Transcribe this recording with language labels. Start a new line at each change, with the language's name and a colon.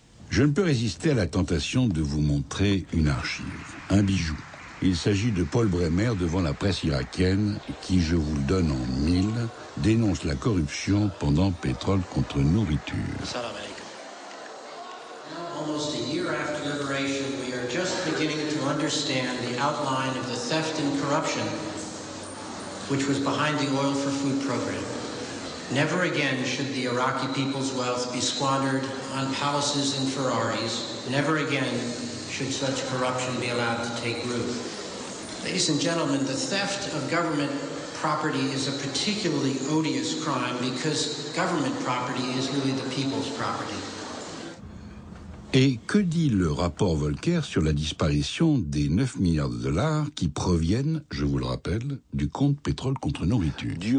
French: Je ne peux résister à la tentation de vous montrer une archive, un bijou. Il s'agit de Paul Bremer devant la presse irakienne qui, je vous le donne en 1000, dénonce la corruption pendant Pétrole contre nourriture.
English: Almost a year after liberation, we are just beginning to understand the outline of the theft and corruption which was behind the Oil for Food program. Never again should the Iraqi people's wealth be squandered on palaces and Ferraris. Never again should such corruption be allowed to take root. Ladies and gentlemen, the theft of government property is a particularly odious crime because government property is really the people's property.
French: Et que dit le rapport Volcker sur la disparition des 9 milliards de dollars qui proviennent, je vous le rappelle, du compte pétrole contre nourriture?